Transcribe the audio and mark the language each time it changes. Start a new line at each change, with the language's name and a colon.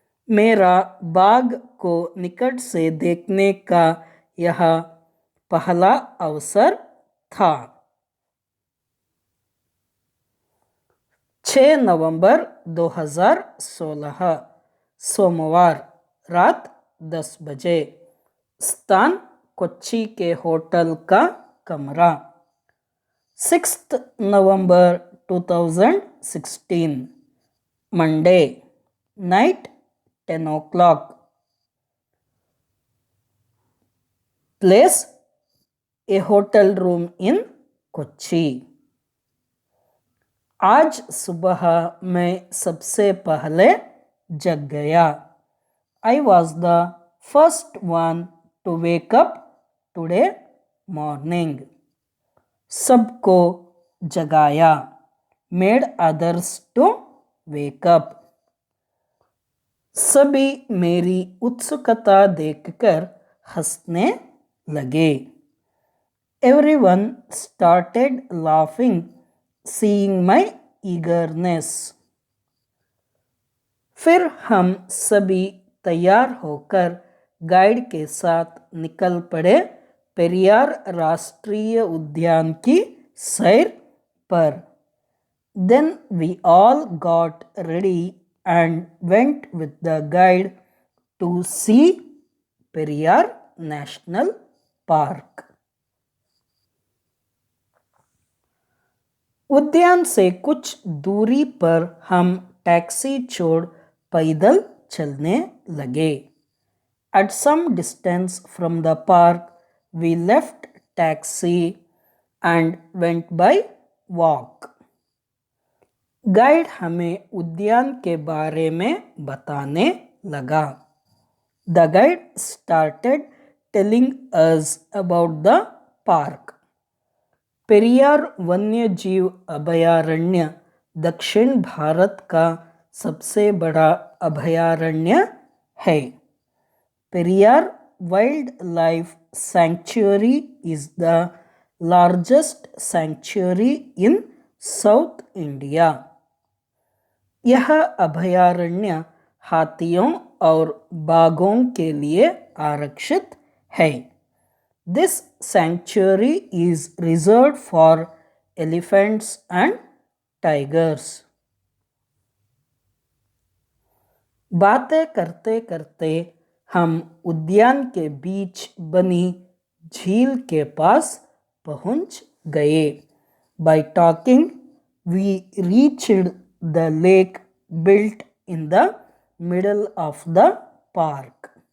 Hindi: मेरा बाघ को निकट से देखने का यह पहला अवसर था. 6 नवंबर 2016 सोमवार रात 10 बजे. स्थान कोच्चि के होटल का कमरा.
English: 6th November 2016 Monday night 10 o'clock. Place a hotel room in Kochi.
Hindi: आज सुबह मैं सबसे पहले जग गया.
English: I was the first one to wake up today morning.
Hindi: सबको जगाया.
English: Made others to wake up.
Hindi: सभी मेरी उत्सुकता देखकर हंसने लगे.
English: Everyone started laughing seeing my eagerness.
Hindi: फिर हम सभी तैयार होकर गाइड के साथ निकल पड़े पेरियार राष्ट्रीय उद्यान की सैर पर.
English: Then we all got ready and went with the guide to see Periyar National Park.
Hindi: उद्यान से कुछ दूरी पर हम टैक्सी छोड़ पैदल चलने लगे.
English: At some distance from the park, we left taxi and went by walk.
Hindi: Guide हमें उद्यान के बारे में बताने लगा.
English: The guide started telling us about the park.
Hindi: Periyar वन्य जीव अभयारण्य दक्षिण भारत का सबसे बड़ा अभयारण्य है.
English: Periyar Wildlife Sanctuary is the largest sanctuary in South India.
Hindi: यह अभयारण्य हाथियों और बाघों के लिए आरक्षित है.
English: This sanctuary is reserved for elephants and tigers.
Hindi: बातें करते करते हम उद्यान के बीच बनी झील के पास पहुंच गए.
English: By talking, we reached the lake built in the middle of the park.